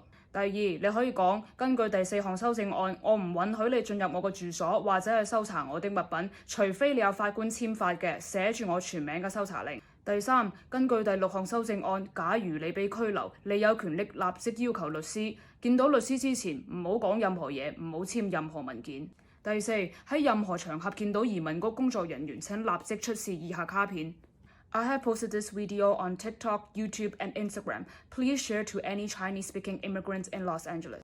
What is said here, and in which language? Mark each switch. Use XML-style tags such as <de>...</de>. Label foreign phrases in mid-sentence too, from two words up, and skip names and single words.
<yue>第二，你可以講根據第4項修正案，我唔允許你進入我個住所或者係搜查我的物品，除非你有法官簽發嘅寫住我全名嘅搜查令。第三，根據第6項修正案，假如你被拘留，你有權力立即要求律師。見到律師之前，唔好講任何嘢，唔好簽任何文件。第四，喺任何場合見到移民局工作人員，請立即出示以下卡片。</yue> <en>I have posted this video on TikTok, YouTube, and Instagram. Please share to any Chinese-speaking immigrants in Los Angeles.</en>